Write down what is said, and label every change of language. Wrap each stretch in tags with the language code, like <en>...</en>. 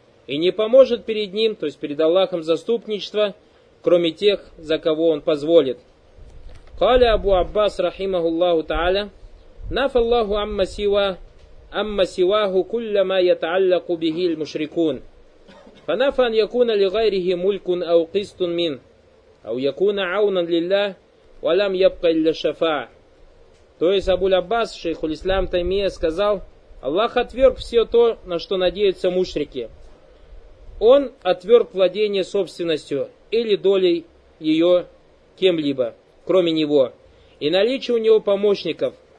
<ru>И не поможет перед ним, то есть перед Аллахом, заступничество, кроме тех, за кого он позволит.</ru> <ar>Каля Абу Аббас, рахимахуллаху та'аля, наф Аллаху амма сиваху кулля ма яталлаку бихиль мушрикун. فنفى أن يكون لغيره ملك أو قسط من أو يكون عونا لله ولم يبق إلا شفاع.</ar> <ru>То есть Абу-л-Аббас, шейху ислам Таймия, сказал: Аллах отверг все то, на что надеются мушрики. Он отверг владение собственностью или долей ее кем-либо, кроме него, и наличие у него помощников.</ru>